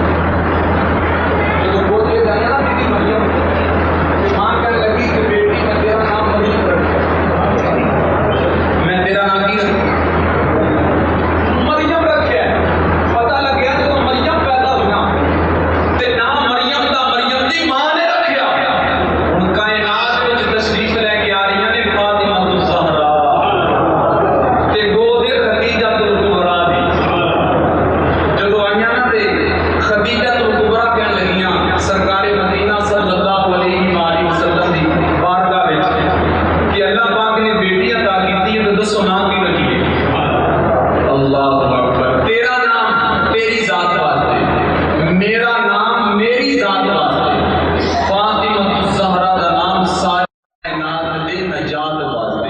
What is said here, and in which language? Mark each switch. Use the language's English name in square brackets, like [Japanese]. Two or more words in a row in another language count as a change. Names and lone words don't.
[Punjabi] جو بولے جانا نا بی بی مریم، ماں کہہ لگی کہ بیٹی میں تیرا نام مریم رکھا، میں تیرا نام کی مریم رکھا. پتا لگ گیا جو مریم پیدا ہوا تے نام مریم دا مریم دی ماں نے رکھا. ہن کائنات وچ تشریف لے کے آ رہی نے فاطمہ زہرا تے گودے خدیجہ کبریٰ دی. جدوں آئیاں نا تے خدیجہ کبریٰ کہن لگیاں سرکارِ مدینہ [Arabic] صلى الله عليه وسلم [Punjabi] دی بارگاہ وچ کہ اللہ پاک نے بیٹی عطا کیتی ہے، تو دسو نام کی رکھی ہے. [Arabic] الله أكبر. [Punjabi] تیرا نام تیری ذات واسطے، میرا نام میری ذات واسطے، فاطمہ زہرا دا نام ساری کائنات دے نجات واسطے.